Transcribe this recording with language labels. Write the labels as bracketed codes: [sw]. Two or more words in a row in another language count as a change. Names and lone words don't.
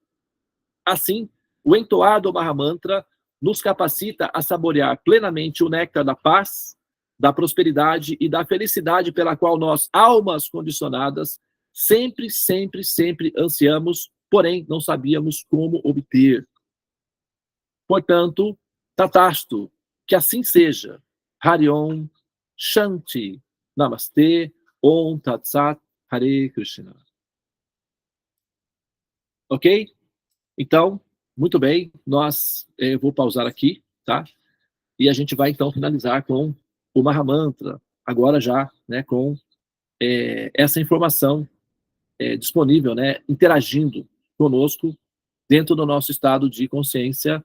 [pt] Assim, o entoar do Mahamantra nos capacita a saborear plenamente o néctar da paz, da prosperidade e da felicidade pela qual nós, almas condicionadas, sempre, sempre, sempre ansiamos, porém não sabíamos como obter. Portanto, Tatastu, que assim seja. [sa] Hari Om, Shanti, Namastê, Om Tat Sat, Hare Krishna. [pt] Ok? Então, muito bem, eu vou pausar aqui, tá? E a gente vai então finalizar com o Mahamantra, agora já, né, com essa informação disponível, né, interagindo conosco dentro do nosso estado de consciência.